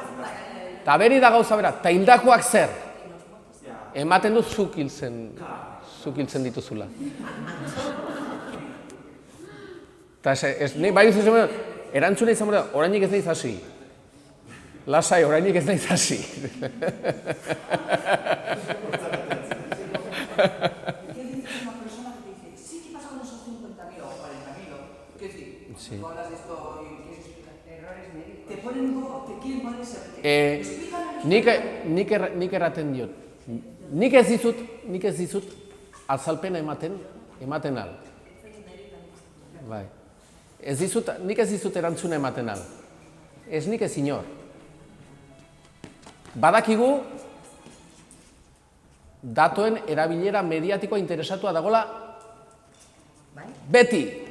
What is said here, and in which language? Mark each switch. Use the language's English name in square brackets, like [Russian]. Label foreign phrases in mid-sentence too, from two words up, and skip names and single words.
[Basque] Eta hildakoak zer? Ematen du zuk hiltzen dituzula. Eta bai duzu erantzuna izan bera, orainik ez naiz hasi. Lasai, orainik ez naiz hasi. [Spanish] ¿Qué dices una persona que te dice, sí, ¿qué pasa con esos 50.000 o 40.000? ¿Qué decir? Sí. Tú hablas de esto y quieres explicar errores médicos. Te ponen un poco, te quieren poner ese... [Basque] Nik erraten diot. Nik ez dizut azalpena ematen al. Bai. nik ez dizut erantzuna ematen al. Ez nik ez inor. Badakigu datoen erabilera mediatikoa interesatua dagoela beti.